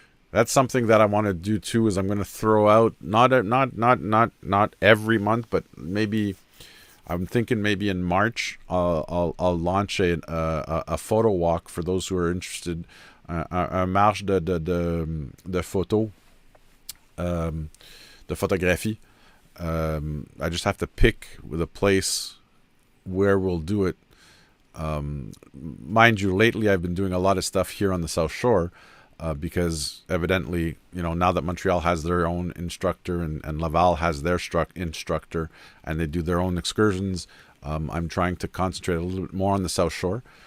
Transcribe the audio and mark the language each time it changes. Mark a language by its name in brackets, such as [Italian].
[English] That's something that I want to do too. Is I'm going to throw out not every month, but maybe I'm thinking maybe in March I'll launch a photo walk for those who are interested. [French] Un marche de photo, de photographie. [English] I just have to pick with a place where we'll do it. Mind you, lately I've been doing a lot of stuff here on the South Shore because evidently, now that Montreal has their own instructor and Laval has their instructor and they do their own excursions, I'm trying to concentrate a little bit more on the South Shore.